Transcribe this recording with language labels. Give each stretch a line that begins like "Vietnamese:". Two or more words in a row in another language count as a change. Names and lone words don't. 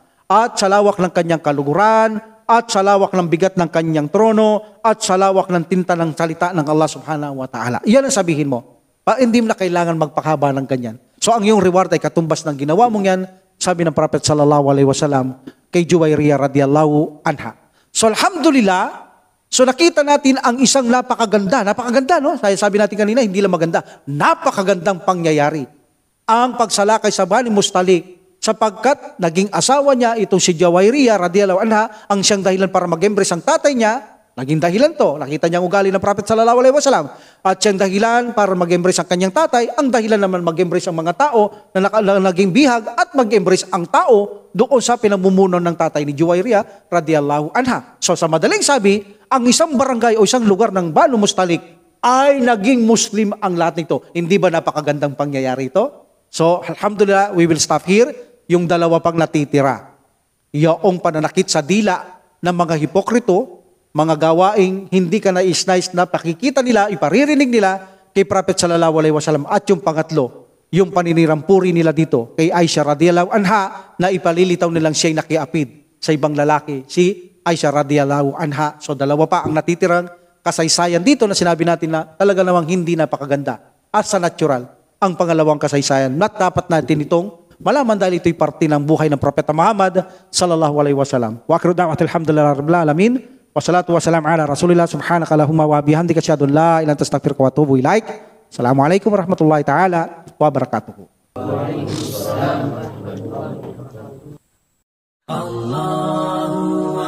Filipino: At sa lawak ng kanyang kaluguran, at sa lawak ng bigat ng kanyang trono, at sa lawak ng tinta ng salita ng Allah
Arabic: سبحانه وتعالى.
Filipino: Iyan ang sabihin mo. Hindi mo na kailangan magpakahaba ng ganyan. So ang iyong reward ay katumbas ng ginawa mong yan, sabi ng Prophet
Arabic: صلى الله عليه وسلم
Filipino: kay Juwayriyah
Arabic: رضي الله عنها.
Filipino: So alhamdulillah, so nakita natin ang isang napakaganda, no? Sabi natin kanina, hindi lang maganda, napakagandang pangyayari. Ang pagsalakay sa Bani Mustalik, sapagkat naging asawa niya itong si Juwayriyah
Arabic: رضي الله عنها,
Filipino: ang siyang dahilan para mag-embrace ang tatay niya, naging dahilan to. Nakita niya ang ugali ng Prophet
Arabic: صلى الله عليه وسلم.
Filipino: At siyang dahilan para mag-embrace ang kanyang tatay, ang dahilan naman mag-embrace ang mga tao na naging bihag at mag-embrace ang tao doon sa pinamumuno ng tatay ni Juwayriyah
Arabic: رضي الله عنها.
Filipino: So sa madaling sabi, ang isang barangay o isang lugar ng Banu Mustalik ay naging Muslim ang lahat nito. Hindi ba napakagandang pangyayari ito?
English: So alhamdulillah, we will stop here.
Filipino: Yung dalawa pang natitira. Yung pananakit sa dila ng mga hipokrito, mga gawaing hindi ka nais-nais na pakikita nila, iparirinig nila kay Prophet
Arabic: صلى الله عليه وسلم.
Filipino: At yung pangatlo, yung paninirampuri nila dito kay Aisha
Arabic: رضي الله عنها
Filipino: na ipalilitaw nilang siya'y nakiapid sa ibang lalaki, si Aisha
Arabic: رضي الله عنها.
Filipino: So dalawa pa ang natitirang kasaysayan dito na sinabi natin na talaga namang hindi napakaganda. At sa natural, ang pangalawang kasaysayan na dapat natin itong malaman dahil ito'y parte ng buhay ng Propeta Muhammad
Arabic: صلى الله عليه وسلم. وآخر دعوانا الحمد لله رب العالمين. والصلاة والسلام على رسول الله سبحانك اللهم وبحمدك أشهد أن لا إله إلا أنت أستغفرك وأتوب إليك. السلام عليكم ورحمة الله تعالى وبركاته. وعليكم السلام ورحمة الله وبركاته.